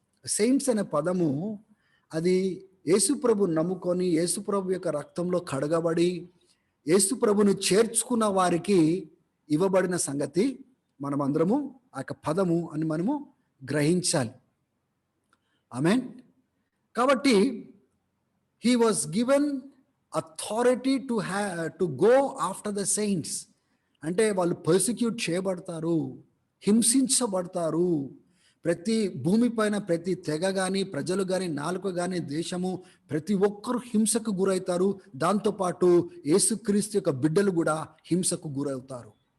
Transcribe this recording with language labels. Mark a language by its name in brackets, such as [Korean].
[Telugu] Saints అనే పదము అది యేసుప్రభు నమ్ముకొని, యేసుప్రభు యొక్క రక్తంలో కడగబడి, యేసుప్రభును చేర్చుకున్న వారికి ఇవ్వబడిన సంగతి మనం అందరము ఆ యొక్క పదము అని మనము గ్రహించాలి. ఆమేన్. కాబట్టి [English] he was given authority to go after the saints. [Telugu] అంటే వాళ్ళు పర్సిక్యూట్ చేయబడతారు, హింసించబడతారు. ప్రతి భూమి పైన ప్రతి తెగ కానీ, ప్రజలు కానీ, నాలుక కానీ, దేశము, ప్రతి ఒక్కరు హింసకు గురవుతారు. దాంతోపాటు యేసుక్రీస్తు యొక్క బిడ్డలు కూడా హింసకు గురవుతారు.